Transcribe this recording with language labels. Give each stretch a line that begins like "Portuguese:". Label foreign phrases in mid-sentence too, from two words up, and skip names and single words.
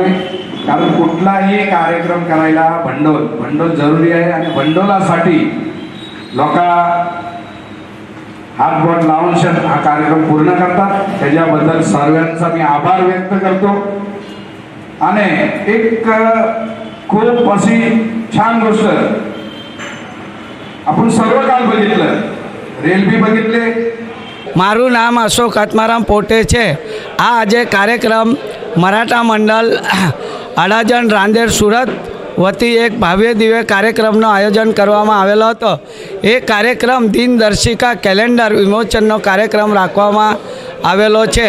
Marathi: कारण कुठलाही कार्यक्रम करायला भांडवल जरुरी आहे आणि भांडवलासाठी लोक हातबोट लावून हा कार्यक्रम पूर्ण करतात. त्याच्याबद्दल सर्वांचा मी आभार व्यक्त करतो. आणि एक खूप अशी छान गोष्ट आपण सर्व काल बघितलं, रेल्वे बघितले.
Gujarati: મારું નામ અશોક આત્મારામ પોટે છે. આ આજે કાર્યક્રમ મરાઠા મંડળ અડાજણ રાંદેર સુરત વતી એક ભવ્ય દિવ્ય કાર્યક્રમનું આયોજન કરવામાં આવેલો હતો. એ કાર્યક્રમ દિનદર્શિકા કેલેન્ડર વિમોચનનો કાર્યક્રમ રાખવામાં આવેલો છે.